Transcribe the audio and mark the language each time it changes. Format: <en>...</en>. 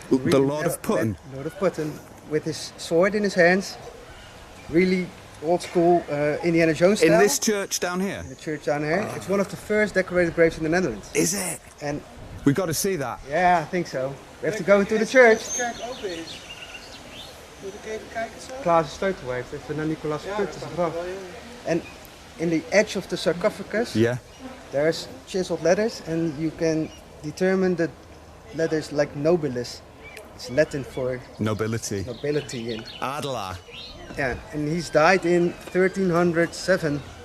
<en>The Lord of Putten. Lord of Putten, with his sword in his hands. Really old school Indiana Jones style. In this church down here? The church down here. It's one of the first decorated graves in the Netherlands. Is it? And We got to see that. yeah, I think so. We have to go into the church.</en> <nl>Als de kerk open is, moet ik even kijken zo? Klaas Steutel heeft even naar Nicolaas Ja, Putten dat gebracht. wel, ja.</nl> <en>And in the edge of the sarcophagus, Yeah. there's chiseled letters, and you can determine the letters like nobilis. It's Latin for Nobility. nobility. And Adela. yeah, and he's died in 1307.</en>